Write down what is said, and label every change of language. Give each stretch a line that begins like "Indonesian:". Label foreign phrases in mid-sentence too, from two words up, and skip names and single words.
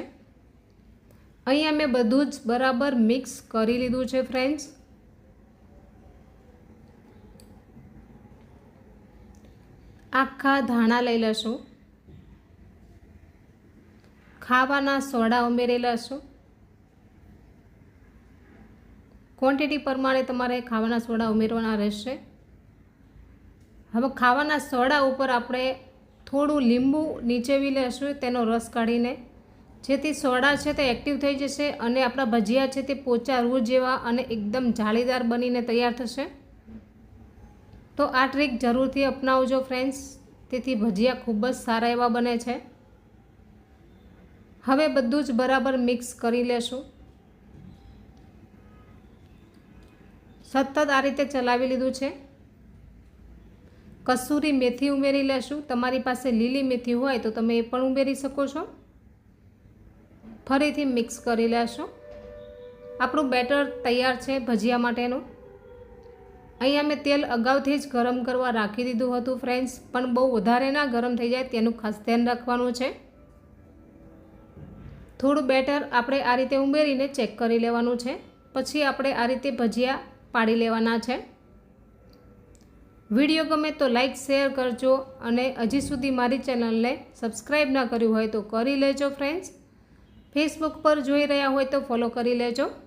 Gujarati: અહીંયા મેં બધું જ બરાબર મિક્સ કરી લીધું છે ફ્રેન્ડ્સ। આખા ધાણા લઈ લેશું। ખાવાના સોડા ઉમેરી લેશું। ક્વોન્ટિટી પ્રમાણે તમારે ખાવાના સોડા ઉમેરવાના રહેશે। હવે ખાવાના સોડા ઉપર આપણે થોડું લીંબુ નીચેવી લેશું તેનો રસ કાઢીને, જેથી સોડા છે તે એક્ટિવ થઈ જશે અને આપણા ભજિયા છે તે પોચા રૂહ જેવા અને એકદમ જાળીદાર બનીને તૈયાર થશે। તો આ ટ્રીક જરૂરથી અપનાવજો ફ્રેન્ડ્સ, તેથી ભજિયા ખૂબ જ સારા એવા બને છે। હવે બધું જ બરાબર મિક્સ કરી લેશું। સતત આ રીતે ચલાવી લીધું છે। કસૂરી મેથી ઉમેરી લેશું। તમારી પાસે લીલી મેથી હોય તો તમે એ પણ ઉમેરી શકો છો। ફરીથી મિક્સ કરી લેશું। આપણું બેટર તૈયાર છે ભજિયા માટેનું। અહીંયા મૈં તેલ અગાઉથી જ ગરમ કરવા રાખી દીધું હતું ફ્રેન્ડ્સ, પણ બહુ વધારે ના ગરમ થઈ જાય તેનું ખાસ ધ્યાન રાખવાનું છે। થોડું બેટર આપણે આ રીતે ઉમેરીને ચેક કરી લેવાનું છે। પછી આપણે આ રીતે ભજિયા પાડી લેવાના છે। વિડિયો ગમે તો
English: like share
Gujarati: કરજો અને હજી સુધી મારી ચેનલને સબ્સ્ક્રાઇબ ના કર્યું હોય તો કરી લેજો ફ્રેન્ડ્સ। ફેસબુક પર જોઈ રહ્યા હોય તો ફોલો કરી લેજો।